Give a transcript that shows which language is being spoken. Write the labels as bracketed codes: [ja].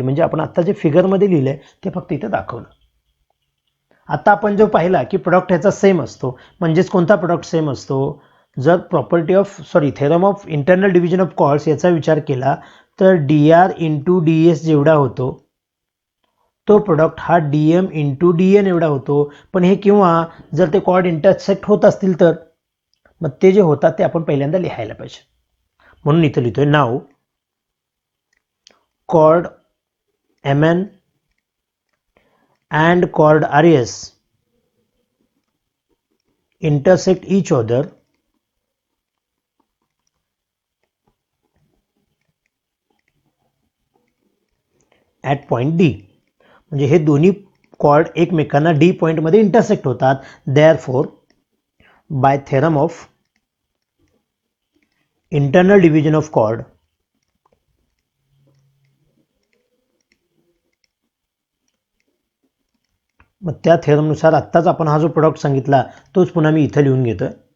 [mr] म्हणजे आपण आता जे फिगरमध्ये लिहिलं आहे ते फक्त इथं दाखवलं. आता आपण जो पाहिला की प्रोडक्ट ह्याचा सेम असतो, म्हणजेच कोणता प्रोडक्ट सेम असतो, जर theorem of internal division of chords याचा विचार केला तर D R into D S जेवढा होतो तो प्रोडक्ट हा D M into D N एवढा होतो. पण हे किंवा जर ते कॉर्ड इंटरसेक्ट होत असतील तर मग ते जे होतात ते आपण पहिल्यांदा लिहायला पाहिजे. म्हणून इथं लिहितोय नाव cord M N [en] and chord RS intersect each other at point D. [mr] म्हणजे हे दोन्ही कॉर्ड एकमेकांना डी पॉइंटमध्ये इंटरसेक्ट होतात. [en] therefore by theorem of [mr] internal division of chord मग त्या थेरमनुसार आत्ताच आपण हा जो प्रोडक्ट सांगितला तोच पुन्हा मी इथं लिहून घेतोय.